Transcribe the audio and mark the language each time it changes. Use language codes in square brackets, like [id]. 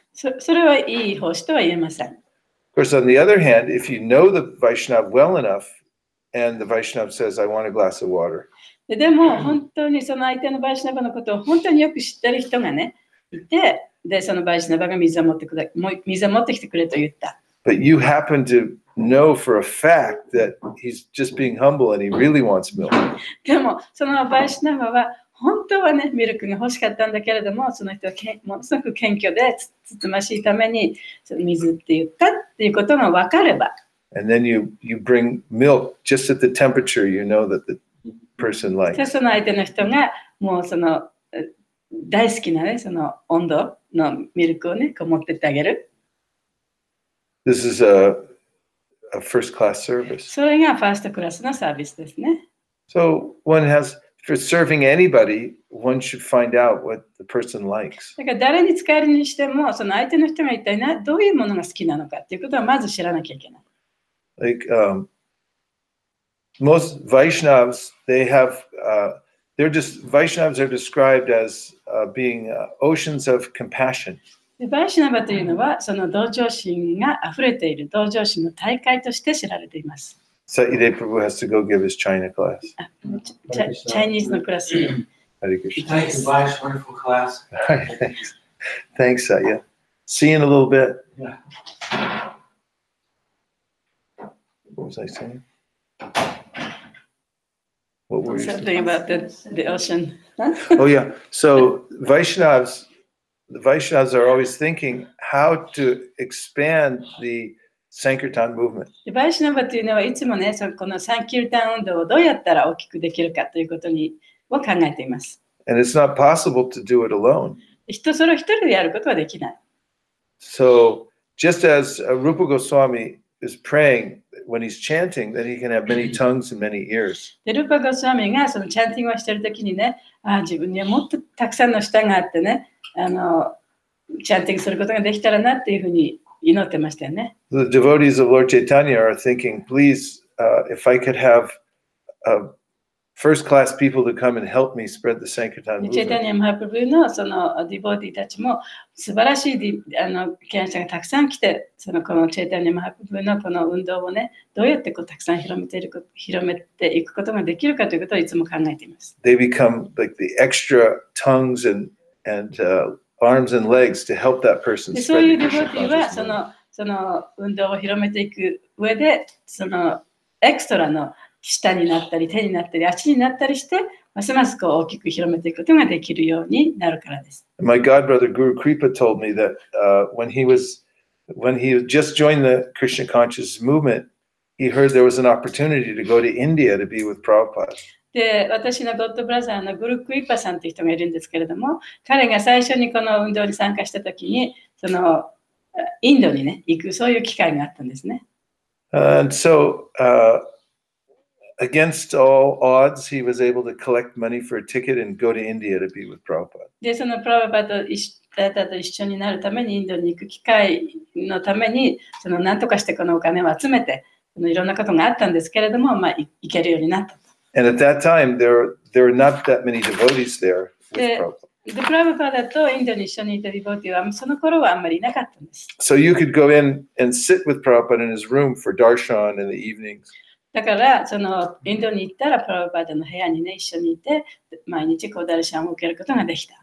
[ja] それはいい奉仕とは言えません。 [en] Of course, on the other hand, if you know the Vaishnava well enough, and the Vaishnava says, I want a glass of water. [ja] でも本当にその相手のバイシナバのことを本当によく知ってる人がね、いて、で、そのバイシナバが水を持ってきてくれと言った。 [en] But you happen to know for a fact that he's just being humble and he really wants milk. [ja] でも、そのバイシナバは本当はね、ミルクが欲しかったんだけれども、その人はものすごく謙虚でつつましいために水って言ったっていうことが分かれば。 [en] And then you bring milk just at the temperature you know that the person likes. [ja] その相手の人がもうその大好きなね、その温度のミルクをね、こう持ってってあげる。 [en] This is a first class service. [ja] それがファーストクラスのサービスですね。 [en] So for serving anybody, one should find out what the person likes. [ja] だから誰に使えるにしても、その相手の人が一体どういうものが好きなのかっていうことはまず知らなきゃいけない。 [en] Like most Vaishnavas, Vaishnavas are described as being oceans of compassion. [ja] バイシナバというのは、その同情心が溢れている同情心の大会として知られています。 [en] Satydev Prabhu has to go give his China class. [ja] チャイニーズのクラスに。 [en] Hare Krishna. Thanks, Vice. Wonderful class. Thanks, Satya. See you in a little bit. Yeah. What was I saying? What were you Something about the ocean. Oh, yeah. So the Vaishnavas are always thinking how to expand the Sankirtan movement. [ja] バイシナバというのはいつもね、このサンキルタン運動をどうやったら大きくできるかということを考えています。 [en] And it's not possible to do it alone. [ja] それを一人でやることはできない。 [en] So just as Rupa Goswami is praying when he's chanting, that he can have many tongues and many ears. [ja] で、ルーパゴスワミがそのチャンティングをしているときにね、自分にはもっとたくさんの舌があってね、チャンティングすることができたらなっていうふうに祈ってましたよね。 [en] The devotees of Lord Chaitanya are thinking, please, if I could have first-class people to come and help me spread the Sankirtan [ja] チェイタニア・マハプルのそのディボーティーたちも素晴らしい敬愛者がたくさん来て、このチェイタニア・マハプルのこの運動をね、どうやってたくさん広めていくことができるかということをいつも考えています。 [en] They become like the extra tongues and arms and legs to help that person [ja] でそう [en] spread [ja] いう [en] the [ja] ディボーティー [en] Krishna [ja] は [en] consciousness. [ja] その運動を広めていく上で、そのエクストラの舌になったり手になったり足になったりして、ますますこう大きく広めていくことができるようになるからです。 [en] My godbrother Guru Kripa told me that when he just joined the Krishna consciousness movement, he heard there was an opportunity to go to India to be with Prabhupada. [ja] で、私のゴッドブラザーのグルクイッパさんという人がいるんですけれども、彼が最初にこの運動に参加したときに、そのインドにね、行く、そういう機会があったんですね。 [en] And so, against all odds, he was able to collect money for a ticket and go to India to be with Prabhupada. [ja] で、そのプラブパと一緒になるために、インドに行く機会のために、何とかしてこのお金を集めて、いろんなことがあったんですけれども、行けるようになったと。 [en] And at that time, there were not that many devotees there with Prabhupada. [ja] で、プラブパだとインドに一緒にいたディボーティーはその頃はあんまりいなかったんです。 [en] So you could go in and sit with Prabhupada in his room for darshan in the evenings. [ja] だからインドに行ったらプラブパの部屋にね一緒にいて毎日こうダルシャンを受けることができた。